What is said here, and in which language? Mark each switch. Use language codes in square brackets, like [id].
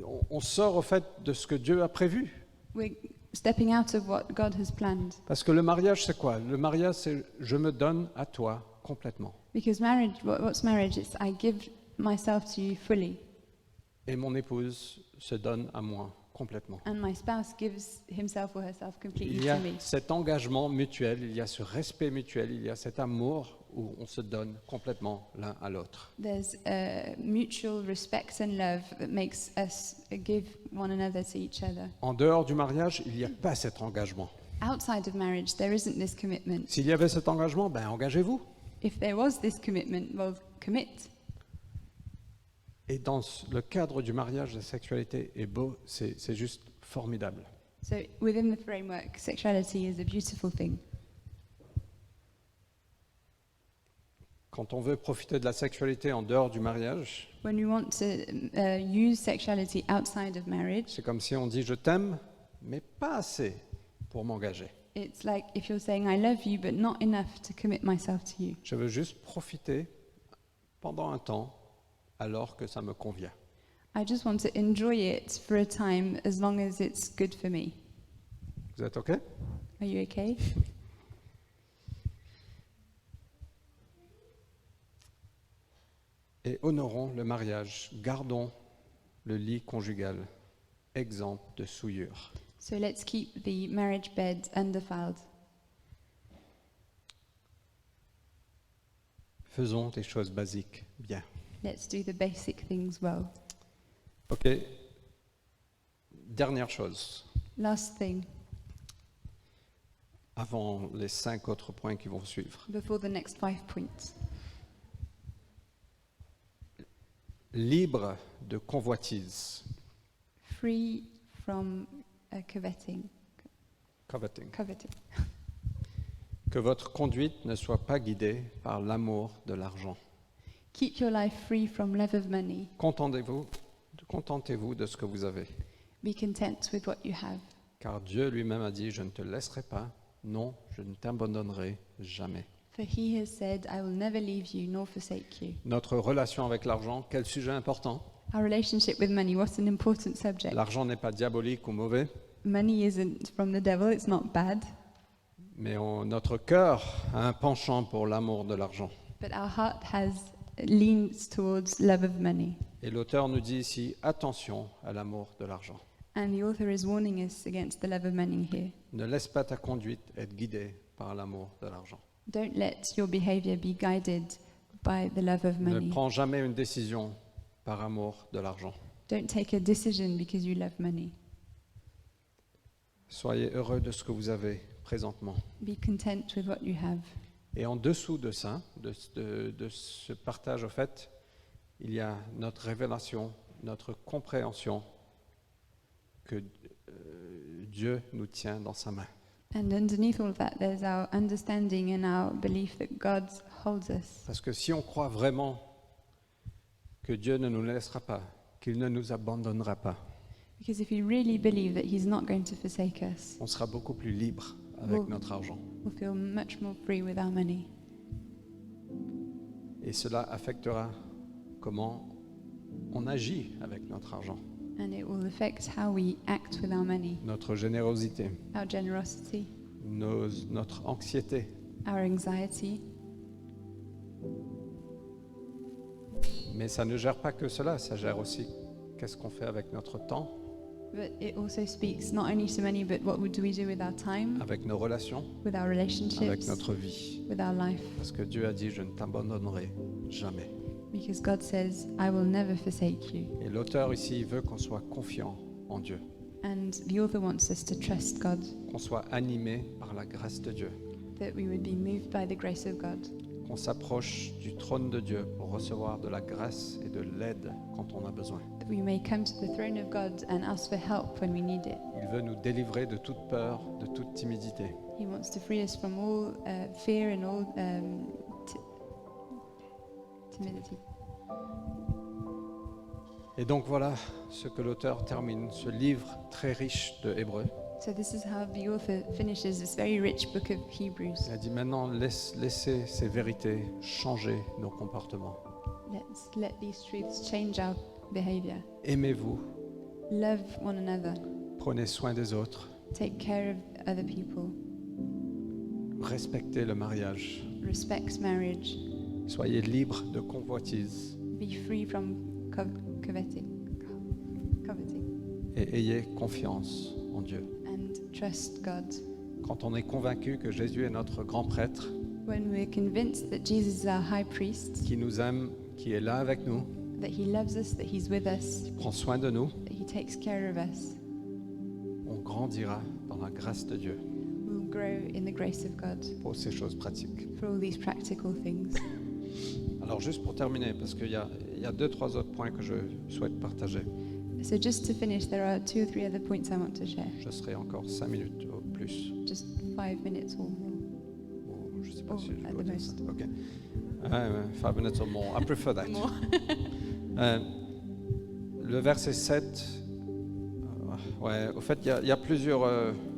[fr] on sort au fait de ce que Dieu a prévu. [en] we're stepping out of what God has planned. [fr] Parce que le mariage, c'est quoi? Le mariage, c'est je me donne à toi complètement. [en] Because marriage, what's marriage? It's I give myself to you fully, [fr] Et mon épouse se donne à moi complètement. [en] and my spouse gives himself or herself [fr] Il [en] completely [fr] y a [en] to me. [fr] cet engagement mutuel, il y a ce respect mutuel, il y a cet amour où on se donne complètement l'un à l'autre. [en] There's a mutual respect and love that makes us give one another to each other. [fr] En dehors du mariage, il n'y a pas cet engagement. [en] Outside of marriage, there isn't this commitment. [fr] S'il y avait cet engagement, ben engagez-vous. [en] If there was this commitment, well, commit. [fr] Et dans le cadre du mariage, la sexualité est beau, c'est juste formidable. [en] So within the framework, sexuality is a beautiful thing. [fr] Quand on veut profiter de la sexualité en dehors du mariage, [en] When we want to use sexuality outside of marriage, [fr] c'est comme si on dit je t'aime, mais pas assez pour m'engager. [en] it's like if you're saying I love you, but not enough to commit myself to you. [fr] Je veux juste profiter pendant un temps alors que ça me convient. [en] I just want to enjoy it for a time as long as it's good for me. [fr] Vous êtes OK? [en] Are you okay? [fr] Et honorons le mariage, gardons le lit conjugal exempt de souillure. [en] So let's keep the marriage bed undefiled. [fr] Faisons les choses basiques bien. [en] Let's do the basic things well. [fr] OK. Dernière chose, [en] Last thing, [fr] avant les 5 autres points qui vont suivre. [en] before the next 5 points. [fr] Libre de convoitise, [en] Free from coveting. coveting. Coveting. [fr] Que votre conduite ne soit pas guidée par l'amour de l'argent. [en] Keep your life free from love of money. [fr] Contentez-vous de ce que vous avez. [en] Be content with what you have. [fr] Car Dieu lui-même a dit, je ne te laisserai pas, non, je ne t'abandonnerai jamais. [en] For he has said, I will never leave you nor forsake you. [fr] Notre relation avec l'argent, quel sujet important. [en] Our relationship with money, what an important subject. [fr] L'argent n'est pas diabolique ou mauvais, [en] Money isn't from the devil, it's not bad, [fr] mais notre cœur a un penchant pour l'amour de l'argent. [en] but our heart leans towards love of money. [fr] Et l'auteur nous dit ici, attention à l'amour de l'argent. [en] And the author is warning us against the love of money here. [fr] Ne laisse pas ta conduite être guidée par l'amour de l'argent. [en] Don't let your behavior be guided by the love of [fr] Ne [en] money. [fr] prends jamais une décision par amour de l'argent. [en] Don't take a decision because you love money. [fr] Soyez heureux de ce que vous avez présentement. [en] Be content with what you have. [fr] Et en dessous de ça, de ce partage, au fait, il y a notre révélation, notre compréhension que Dieu nous tient dans sa main. [en] And underneath all of that, there's our understanding and our belief that God holds us. [fr] Parce que si on croit vraiment que Dieu ne nous laissera pas, qu'il ne nous abandonnera pas, [en] Because if we really believe that He's not going to forsake us, [fr] on sera beaucoup plus libre avec [en] Well- [fr] notre argent. [en] we'll feel much more free with our money. [fr] Et cela affectera comment on agit avec notre argent, [en] And it will affect how we act with our money, [fr] notre générosité, [en] our generosity, [fr] notre anxiété. [en] our anxiety. [fr] Mais ça ne gère pas que cela, ça gère aussi qu'est-ce qu'on fait avec notre temps, [en] But it also speaks not only to money, but what do we do with our time, [fr] avec nos relations, [en] with our [fr] avec [en] relationships, [fr] notre vie. [en] with our life. [fr] Parce que Dieu a dit, je ne t'abandonnerai jamais. [en] Because God says, I will never forsake you. [fr] Et l'auteur ici veut qu'on soit confiant en Dieu, [en] And the author wants us to trust God, [fr] qu'on soit animé par la grâce de Dieu, [en] that we would be moved by the grace of God, [fr] qu'on s'approche du trône de Dieu pour recevoir de la grâce et de l'aide quand on a besoin. [en] that we may come to the throne of God and ask for help when we need it. [fr] Il veut nous délivrer de toute peur, de toute timidité. [en] He wants to free us from all fear and all timidity. [fr] Et donc voilà ce que l'auteur termine, ce livre très riche de Hébreux. [en] So this is how the author finishes this very rich book of Hebrews. [fr] Il a dit maintenant, laissez ces vérités changer nos comportements. [en] Let's let these truths change our behavior. [fr] Aimez-vous, [en] Love one another. [fr] prenez soin des autres, [en] Take care of other people. [fr] respectez le mariage, [en] Respect marriage. [fr] soyez libres de convoitise [en] Be free from coveting. [fr] et ayez confiance en Dieu. [en] And trust God. [fr] Quand on est convaincu que Jésus est notre grand prêtre, [en] When we're convinced that Jesus is our high priest, [fr] qui nous aime, qui est là avec nous, [en] that He loves us, that He's with us, [fr] qui prend soin de nous, [en] that He takes care of us, [fr] on grandira dans la grâce de Dieu [en] we'll grow in the grace of God [fr] pour ces choses pratiques. [en] for all these practical things. [fr] Alors juste pour terminer, parce qu'il y a 2-3 autres points que je souhaite partager. [en] So just to finish, there are 2 or 3 other points I want to share. [fr] Je serai encore 5 minutes au plus. [en] Just 5 minutes or more. [fr] Ou je sais pas [en] Oh, [fr] si je [en] at [fr] dois [en] the [fr] dire [en] most. ça. Ok. 5 minutes or more. I prefer that. More. [fr] Le verset 7, ouais, au fait, il y a plusieurs...